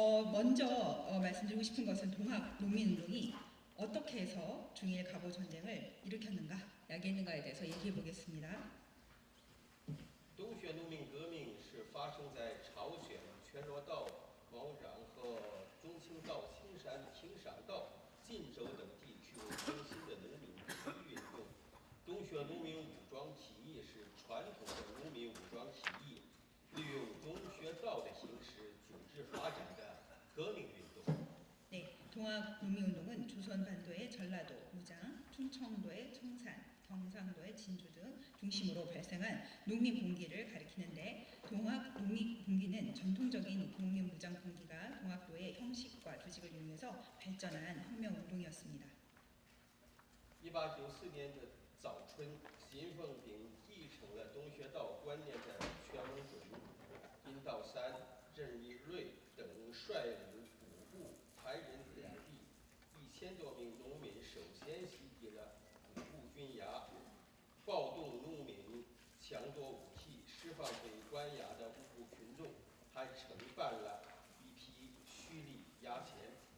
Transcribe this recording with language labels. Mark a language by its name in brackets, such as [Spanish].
[Korean] 먼저 말씀드리고 싶은 것은 동학 농민운동이 어떻게 해서 중일 갑오 전쟁을 일으켰는가, 야기했는가에 대해서 얘기해 보겠습니다. [Chinese] 东学农民革命是发生在朝鲜全罗道、毛壤和中清道、青山、平赏道、晋州等地区为中心的农民起义运动。东学农民武装起义是传统的农民武装起义，利用东学道的形式组织发展的革命运动。 [Korean] 네, 동학 농민운동은 조선 반도의 전라도, 무장, 충청도의 청산, 경상도의 진주 등 중심으로 발생한 농민 봉기를 가리키는데, 동학 농민 봉기는 전통적인 농민 무장 봉기가 동학도의 형식과 조직을 이용해서 발전한 혁명 운동이었습니다. [Chinese] 1894年的早春，秦凤鸣继承了东学道观念的全文准、殷道三、郑义瑞等率领古部、台人两地1000多名农民首先袭击了古部军衙，暴动农民，抢夺武器，释放被关押的无辜群众，还惩办了一批蓄力衙前。